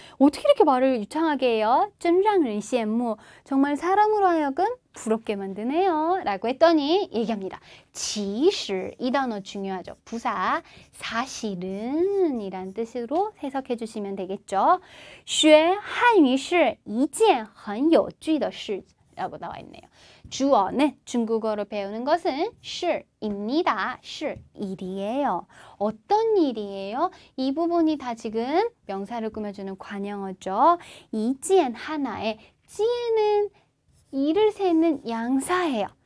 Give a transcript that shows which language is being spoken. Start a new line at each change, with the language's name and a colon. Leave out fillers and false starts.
Korean: 어떻게 이렇게 말을 유창하게 해요?
Chinese: 真让人羡慕.
Korean: 정말 사람으로 하여금 부럽게 만드네요. 라고 했더니 얘기합니다. 其实 이 단어 중요하죠. 부사 사실은 이란 뜻으로 해석해 주시면 되겠죠.
Chinese: 学汉语是一件很有趣的事
Korean: 라고 나와 있네요. 주어는 중국어로 배우는 것은 是입니다. 是 일이에요. 어떤 일이에요? 이 부분이 다 지금 명사를 꾸며주는 관형어죠. 一件 하나에 件은 일을 세는 양사예요.